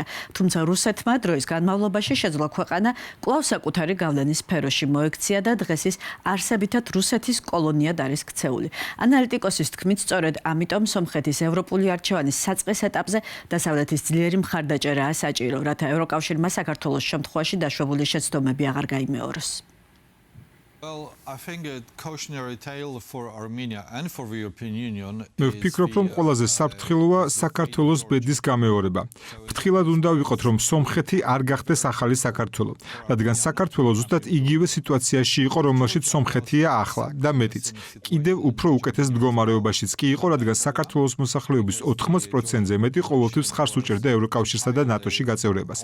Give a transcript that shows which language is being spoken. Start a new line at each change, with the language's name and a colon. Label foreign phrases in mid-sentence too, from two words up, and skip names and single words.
Georgian: თუმცა რუსეთმა დროის განმავლობაში შეძლო ქვეყანა კვლავ საკუთარი გავლენის სფეროში მოექცია და დღეს ის არსებითად რუსეთის კოლონიად არის ქცეული. ანალიტიკოსის თქმით, სწორედ ამიტომ სომხეთის ევროპული არჩევანის საწყის ეტაპზე დასავლეთის ძლიერი მხარდაჭერაა საჭირო, რათა ევროკავშირმა საქართველოს შემთხვევაში დაშვებული შეცდომები აღარ გაიმეოროს.
English: Well, I think a cautionary tale for Armenia and for the European Union.
Georgian: მე ვფიქრობ, რომ ყველაზე საფრთხილოა საქართველოს ბედის გამეორება. ფრთხილად უნდა ვიყოთ, რომ სომხეთი არ გახდეს ახალი საქართველო, რადგან საქართველო ზუსტად იგივე სიტუაციაში იყო, რომელშიც სომხეთია ახლა და მეტიც. კიდევ უფრო უკეთეს მდგომარეობაშიც კი იყო, რადგან საქართველოს მოსახლეობის 80%-ზე მეტი ყოველთვის ხარს უჭერდა ევროკავშირსა და ნატოში გაწევრებას.